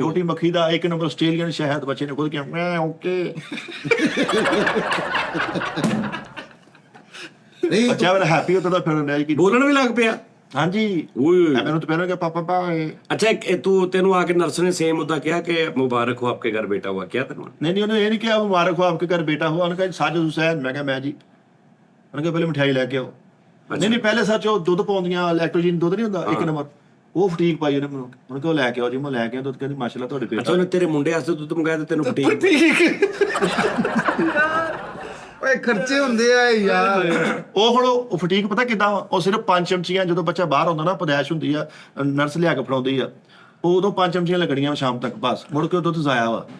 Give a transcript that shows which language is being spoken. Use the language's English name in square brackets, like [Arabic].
[Punjabi] ਛੋਟੀ ਮੱਖੀ ਦਾ 1 number Australian ਸ਼ਹਿਦ ਬੱਚੇ ਨੇ ਖੁਦ ਕਿਹਾ ਮੈਂ ਓਕੇ ਨਹੀਂ ਬੱਚਾ ਮੇਰਾ ਹੈਪੀ ਹੁੰਦਾ ਤਾਂ ਫਿਰ ਉਹਨੇ ਕੀ ਬੋਲਣ ਵੀ ਲੱਗ ਪਿਆ ਹਾਂਜੀ ਓਏ ਮੈਨੂੰ ਤਾਂ ਪਹਿਲਾਂ ਕਿ ਪਾਪਾ ਬਾਏ अच्छा ਤੈਨੂੰ ਆ ਕੇ ਨਰਸ ਨੇ ਸੇਮ ਉਹਦਾ ਕਿਹਾ ਕਿ [Hindi] ਮੁਬਾਰਕ ਹੋ ਆਪਕੇ ਘਰ ਬੇਟਾ हुआ क्या [Punjabi] ਤੈਨੂੰ [Hindi] नहीं उन्होंने ये नहीं किया मुबारक हो आपके घर बेटा हुआ उन्होंने कहा साजिद हुसैन मैं कहा मैं जी उन्होंने कहा पहले मिठाई लेके आओ नहीं पहले सच [Punjabi] ਉਹ ਦੁੱਧ ਪਾਉਂਦੀਆਂ ਲੈਕਟੋਜਨ ਦੁੱਧ ਨਹੀਂ ਹੁੰਦਾ 1 ਨੰਬਰ ਉਹ ਫਟੀਕ ਪਾਈ ਉਹਨੇ ਮੈਨੂੰ ਉਹਨੇ ਕਿਹਾ ਲੈ ਕੇ ਆਓ ਜੀ ਮੈਂ ਲੈ ਕੇ ਆ ਦੁੱਧ ਕਹਿੰਦੀ ਮਾਸ਼ਾਅੱਲਾ ਤੁਹਾਡੇ ਅੱਛਾ ਬੇਟਾ ਉਹਨੇ ਤੇਰੇ ਮੁੰਡੇ ਵਾਸਤੇ ਦੁੱਧ ਮੰਗਾਇਆ ਤੇ ਤੈਨੂੰ ਫਟੀਕ ਓਏ ਖਰਚੇ ਹੁੰਦੇ ਆ ਯਾਰ ਉਹ ਹੁਣ ਉਹ ਫਟੀਕ ਪਤਾ ਕਿਦਾਂ ਉਹ ਸਿਰਫ 5 ਚਮਚੀਆਂ ਜਦੋਂ ਬੱਚਾ ਬਾਹਰ ਹੁੰਦਾ ਨਾ ਪਦਾਇਸ਼ ਹੁੰਦੀ ਆ ਨਰਸ ਲਿਆ ਕੇ ਫੜਾਉਂਦੀ ਆ ਉਹ ਉਦੋਂ 5 ਚਮਚੀਆਂ ਲੱਗਣੀਆਂ ਸ਼ਾਮ ਤੱਕ ਬਸ ਮੁੜ ਕੇ ਉਹ ਦੁੱਧ ਜ਼ਾਇਆ ਵਾ